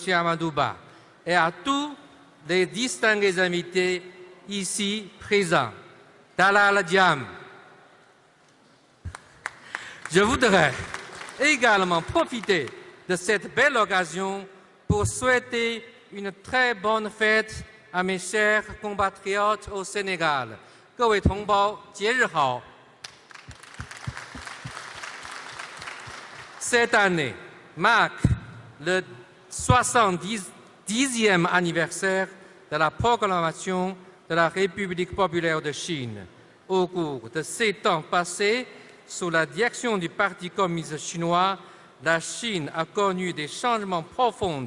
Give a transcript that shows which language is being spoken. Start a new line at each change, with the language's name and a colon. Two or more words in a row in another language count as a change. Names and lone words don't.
French: Amadou Ba et à tous les distingués invités ici présents.
Wolof: Dalal Diam.
French: Je voudrais également profiter de cette belle occasion pour souhaiter une très bonne fête à mes chers compatriotes au Sénégal.
Chinese: 各位同胞，节日好。
French: Cette année marque le 70e anniversaire de la proclamation de la République populaire de Chine. Au cours de 7 ans passés, sous la direction du Parti communiste chinois, la Chine a connu des changements profonds.